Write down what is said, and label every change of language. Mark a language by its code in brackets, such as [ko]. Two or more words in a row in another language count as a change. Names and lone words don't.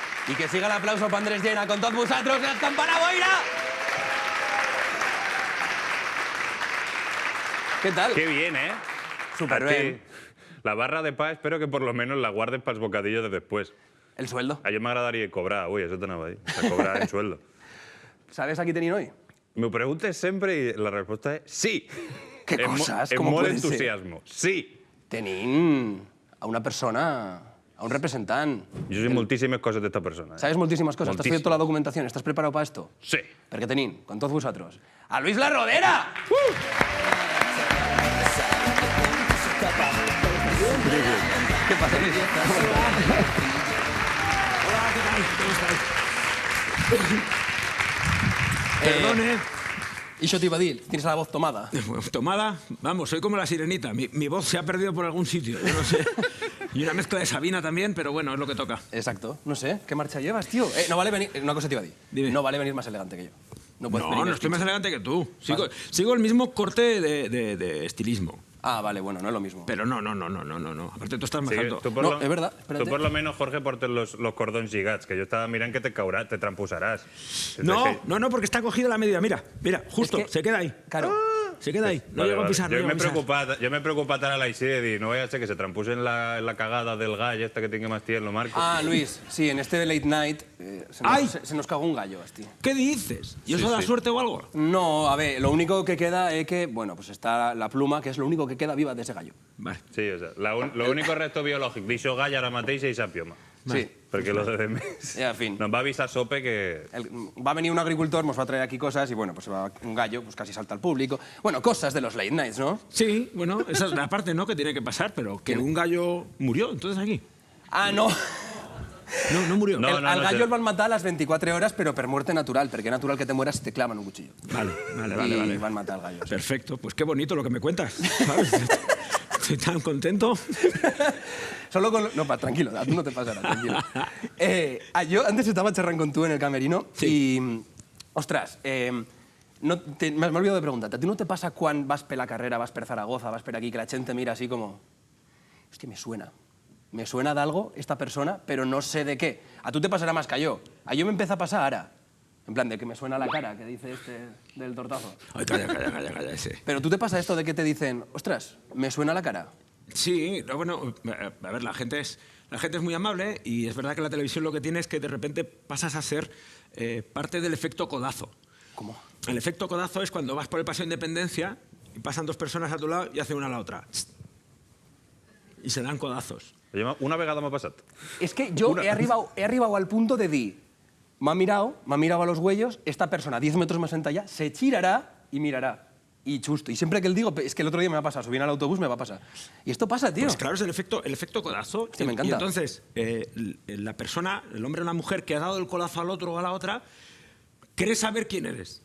[ca] I que siga l'aplauso per Andrés Llena con tots vosaltres, el Campana Boira! [es] ¿Qué tal? Qué bien, ¿eh? Súper A ti. bien. La barra de pa espero que por lo menos la guardes para els bocadillos de después. El sueldo. [ca] A jo m'agradaria cobrar, ui, això t'anava a dir, a cobrar en sueldo. ¿Sabes a qui tenim hoy? Me preguntes sempre i la resposta és sí. [es] ¿Qué cosas? [ca] En [es] ¿Cómo [ca] molt [es] puede ser? entusiasmo, sí. [ca] Tenim a una persona, a un representant. Jo sé moltíssimes coses d'esta persona. ¿Sabes moltíssimes coses? ¿T'has fet tota la documentación? [es] ¿Estás preparado para esto? Sí. [ca] Perquè tenim, con tots vosaltres, a Luis La Rodera! [es] ¿Qué pasa, Luis? Perdone. Y yo te iba a decir, tienes la voz tomada. Tomada, vamos, soy como la sirenita. Mi voz se ha perdido por algún sitio, yo no sé. Y una mezcla de Sabina también, pero bueno, es lo que toca. Exacto. No sé, ¿qué marcha llevas, tío? No vale venir... Una cosa te iba a decir. Dime. No vale venir más elegante que yo. No puedes venir No estoy más vestido. elegante que tú. Sigo el mismo corte de estilismo. Ah, vale, bueno, no es lo mismo. Pero no. Aparte tú estás más alto. Tu por No, lo, es verdad, espérate. Tu por lo menos, Jorge, [ca] portes los cordons lligats, que jo estava mirant que te caurà, te trampusaràs. [es] No, porque está cogida la medida. Mira, justo, Es que- se queda ahí. Claro. Se queda ahí. No Vale, llego a vale. pisar, no [ca] Jo [es] llego a pisar. [ca] m'he preocupat ara a l'així de dir, [es] no vaya a ser que se [ca] trampusen la cagada del gall esta que tinc más tía en lo marco. [es] Ah, Luis, sí, en este late night ¡Ay! se nos cagó un gallo, hostia. ¿Qué dices? ¿Y eso Sí, da sí. suerte o algo? No, a ver, lo único que queda es que, bueno, pues está la pluma, que es lo único que queda viva de ese gallo. Vale. Sí, o sea, lo único [ca] resto biològic d'això gall ara mateix és a pioma. [es] Sí. [ca] Perquè lo de més... [es] En fin. Nos va avisar Sope que... Va a venir un agricultor, nos va a traer aquí cosas y, bueno, pues va un gallo, pues casi salta al público. Bueno, cosas de los late nights, ¿no? Sí, bueno, esa es la parte, ¿no?, que tiene que pasar, pero que un gallo murió, entonces aquí. Ah, no. No murió. No, Al gallo sé. el van matar a las 24 horas, pero per muerte natural, porque es natural que te mueras si te clavan un cuchillo. Vale. Y van a matar al gallo. sí. Perfecto, pues qué bonito lo que me cuentas, ¿sabes? Estoy tan contento. Solo con... No, tranquilo, a tú no te pasará, tranquilo. Yo antes estaba charrando con tú en el camerino y... Ostras, me he olvidado de preguntarte. ¿A ti no te pasa cuando vas per la carrera, vas per Zaragoza, vas per aquí, que la gente mira así como... Hostia, me suena. Me suena de algo esta persona, pero no sé de qué. A tú te pasará más que a yo. A yo me empieza a pasar ahora. En plan, de que me suena la cara, que dice este del tortazo. Ay, calla, ese. Pero tú te pasa esto de que te dicen, ostras, me suena la cara. Sí, no, bueno, a ver, la gente es muy amable y es verdad que la televisión lo que tiene es que de repente pasas a ser parte del efecto codazo. ¿Cómo? El efecto codazo es cuando vas por el Paseo de Independencia y pasan dos personas a tu lado y hacen una a la otra. Y se dan codazos. [ca] Una vegada m'ha passat. [es] Es que yo he arribado al punto de decir, me ha mirado a los huellos, esta persona 10 metros más allá se girará y mirará. Y chusto. Y siempre que él digo, es que el otro día me va a pasar, subí al autobús, me va a pasar. Y esto pasa, tío. Pues claro, es el efecto codazo. Hostia, me encanta. Y entonces, la persona, el hombre o la mujer que ha dado el codazo al otro o a la otra, cree saber quién eres.